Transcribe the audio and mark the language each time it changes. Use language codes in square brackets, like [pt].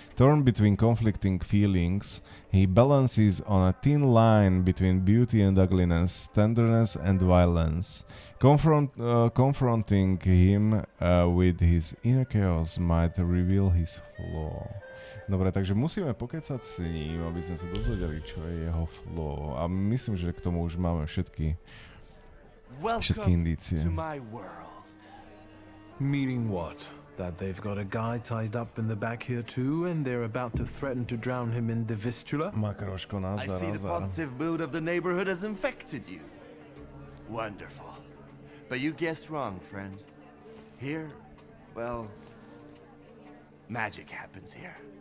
[en] Torn between conflicting feelings, he balances on a thin line between beauty and ugliness, tenderness and violence. Confronting him with his inner chaos might reveal his flaw. [sk] Dobre, takže musíme pokecať s ním, aby sme sa dozvedeli, čo je jeho flaw. A myslím, že k tomu už máme všetky indície. [en] To my world. Meaning what? That they've got a guy tied up in the back here too, and they're about to threaten to drown him in the Vistula? [sk] Makroško, [en] I see the positive mood of the neighborhood has infected you. Wonderful. But you guessed wrong, friend. Here, well, magic happens here.